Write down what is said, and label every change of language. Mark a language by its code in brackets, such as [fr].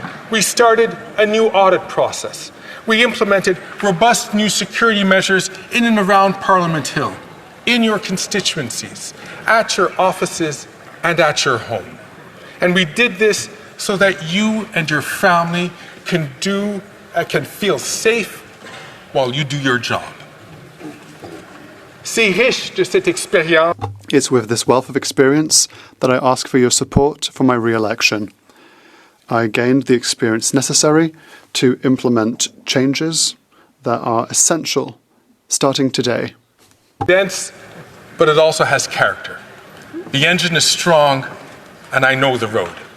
[en] We started a new audit process. We implemented robust new security measures in and around Parliament Hill, in your constituencies, at your offices, and at your home. And we did this so that you and your family can feel safe while you do your job. [fr] C'est riche de cette expérience. [en] It's with this wealth of experience that I ask for your support for my re-election. I gained the experience necessary to implement changes that are essential starting today. Dense, but it also has character. The engine is strong, and I know the road.